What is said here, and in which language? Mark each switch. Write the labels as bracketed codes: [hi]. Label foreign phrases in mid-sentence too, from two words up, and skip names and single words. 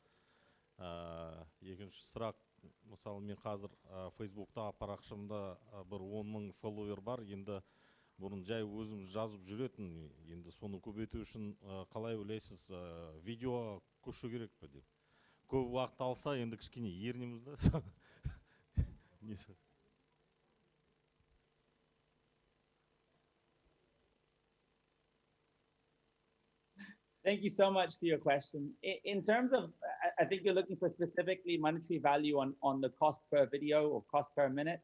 [kk] Екінші сұрақ, мысалы мен қазір Facebook'та парақшамда бір 10.000 фолловер бар. Енді бұрын жай өзім жазып жүретін, енді соны көбейту үшін қалай ойлайсыз, видео көшу керек пе деп. Көп уақыт алса, енді кішкене ерінеміз да. [en] Thank you so much for your question. In terms of, I think you're looking for specifically monetary value on the cost per video or cost per minute.